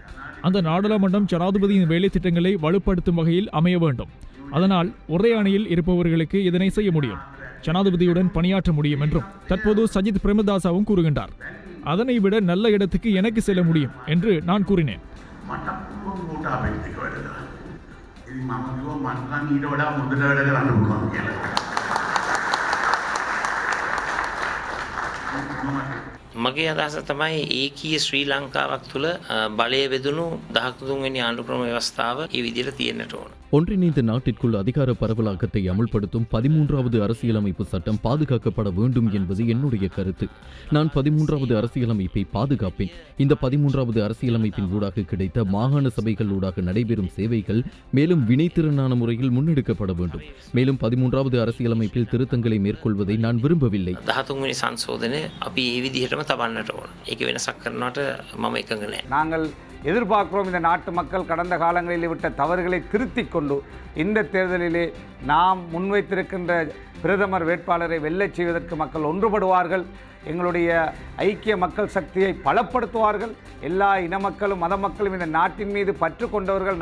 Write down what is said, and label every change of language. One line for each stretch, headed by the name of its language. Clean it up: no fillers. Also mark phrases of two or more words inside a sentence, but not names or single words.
Tamil: அந்த நாடாளுமன்றம் ஜனாதிபதியின் வேலை திட்டங்களை வலுப்படுத்தும் வகையில் அமைய வேண்டும். அதனால் ஒரே அணியில் இருப்பவர்களுக்கு இதனை செய்ய முடியும். ஜனாதிபதியுடன் பணியாற்ற முடியும் என்றும் தற்போது சஜித் பிரேமதாசவும் கூறுகின்றார். அதனை விட நல்ல இடத்துக்கு எனக்கு செல்ல முடியும் என்று நான் கூறினேன்.
Sinhala: මගේ අදහස තමයි ඒකීය ශ්‍රී ලංකාවක් තුළ බලය වෙදුණු 13 වෙනි ආණ්ඩුක්‍රම ව්‍යවස්ථාව ඒ විදිහට තියෙන්නට ඕන.
Tamil: ஒன்றிணைந்த நாட்டிற்குள் அதிகார பரவலாக்கத்தை அமுல்படுத்தும் 13வது அரசியலமைப்பு சட்டம் பாதுகாக்கப்பட வேண்டும் என்பது என்னுடைய கருத்து. நான் 13வது அரசியலமைப்பை பாதுகாப்பேன். இந்த 13வது அரசியலமைப்பின் ஊடாக கிடைத்த மாகாண சபைகள் ஊடாக நடைபெறும் சேவைகள் மேலும் வினைத்திறனான முறையில் முன்னெடுக்கப்பட வேண்டும். மேலும் 13வது அரசியலமைப்பில் திருத்தங்களை மேற்கொள்வதை நான் விரும்பவில்லை.
Sinhala: 13 වෙනි සංශෝධනය අපි ඒ විදිහටම තබන්නට ඕන. ඒක වෙනසක් කරනවට මම එකඟ නැහැ.
Tamil: நாங்கள் எதிர்பார்க்கிறோம் இந்த நாட்டு மக்கள் கடந்த காலங்களில் விட்ட தவறுகளை திருத்திக் கொண்டு இந்த தேர்தலிலே நாம் முன்வைத்திருக்கின்ற பிரதமர் வேட்பாளரை வெல்லச் செய்வதற்கு மக்கள் ஒன்றுபடுவார்கள். எங்களுடைய ஐக்கிய மக்கள் சக்தியை பலப்படுத்துவார்கள். எல்லா இன மக்களும் மத மக்களும் இந்த நாட்டின் மீது பற்று கொண்டவர்கள்.